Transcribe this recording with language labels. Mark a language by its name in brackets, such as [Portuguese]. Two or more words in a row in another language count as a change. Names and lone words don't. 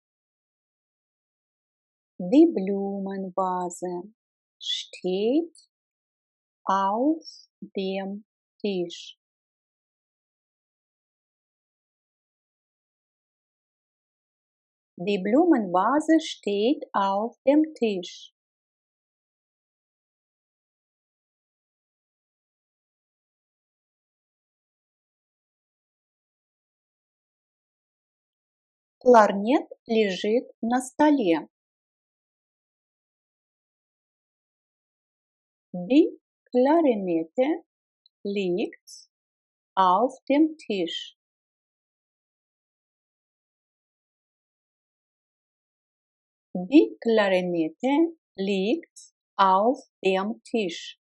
[German] Die Blumenvase steht auf dem Tisch. Die Blumenvase steht auf dem Tisch. [Russian] Кларнет лежит на столе. [German] Die Klarinette liegt auf dem Tisch. Die Klarinette liegt auf dem Tisch.